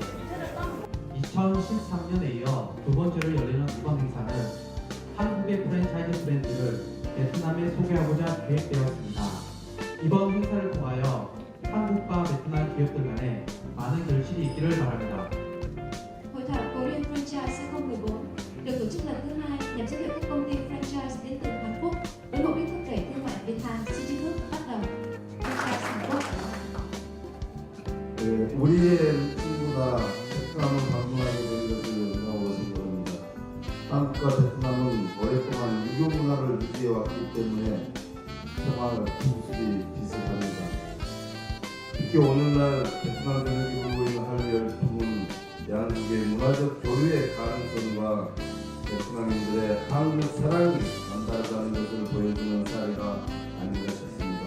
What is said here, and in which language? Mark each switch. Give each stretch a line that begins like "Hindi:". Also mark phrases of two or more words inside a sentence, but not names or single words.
Korean: 2013년에 이어 두 번째로 열리는 이번 행사는 한국의 프랜차이즈 브랜드를 베트남에 소개하고자 계획되었습니다. 이번 행사를 통하여 한국과 베트남 기업들 간에 많은 결실이 있기를 바랍니다.
Vietnamese: Hội thảo Korean Franchise 2014 được tổ chức lần thứ hai nhằm giới thiệu các công ty franchise đến từ Hàn Quốc với mục đích thúc đẩy thương mại Việt Nam City Group bắt đầu franchise Hàn Quốc.
Korean: 우리의 친구가 베트남을 방문하게 된 것을 너무 생각합니다. 한국과 베트남은 오랫동안 유교 문화를 유지해왔기 때문에 생활 풍습이 비슷합니다. 특히 오늘날 베트남 전역이 불고 있는 한류 열풍은 양국의 문화적 교류의 가능성과 베트남인들의 한국 사랑이 남다르다는 것을 보여주는 사례가 아닌가 싶습니다.